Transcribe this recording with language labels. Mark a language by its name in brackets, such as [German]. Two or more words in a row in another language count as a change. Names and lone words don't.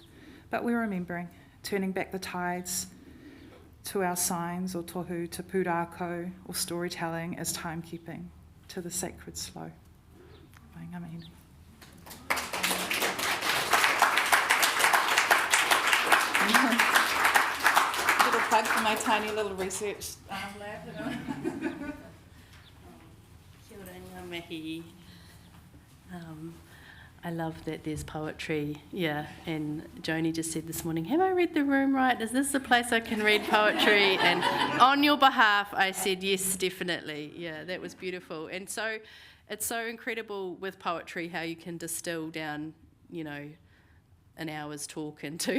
[English] But we're remembering, turning back the tides to our signs, or tohu, to pūrākau, or storytelling as timekeeping, to the sacred slow. Little plug for my tiny little research lab. [Māori] Kia ora ngā mihi. [English] I love that there's poetry, yeah, and Joni just said this morning, have I read the room right? Is this the place I can read poetry? And on your behalf, I said, yes, definitely. Yeah, that was beautiful. And so it's so incredible with poetry how you can distill down, you know, an hour's talk into...